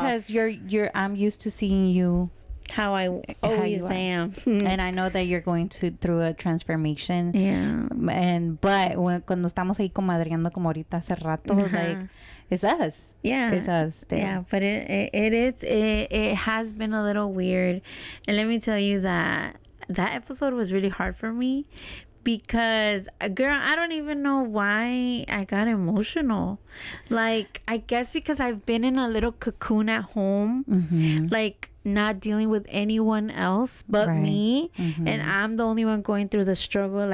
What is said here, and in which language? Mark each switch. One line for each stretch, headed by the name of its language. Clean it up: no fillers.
English: Because I'm used to seeing you how I always am. And I know that you're going through a transformation. Yeah.
Spanish: But cuando estamos ahí comadreando como ahorita hace rato, like,
English: it's us. Yeah. It's us. There. Yeah, but it has been a little weird. And let me tell you that episode was really hard for me because, girl, I don't even know why I got emotional. Like, I guess because I've been in a little cocoon at home, like not dealing with anyone else but me, and I'm the only one going through the struggle.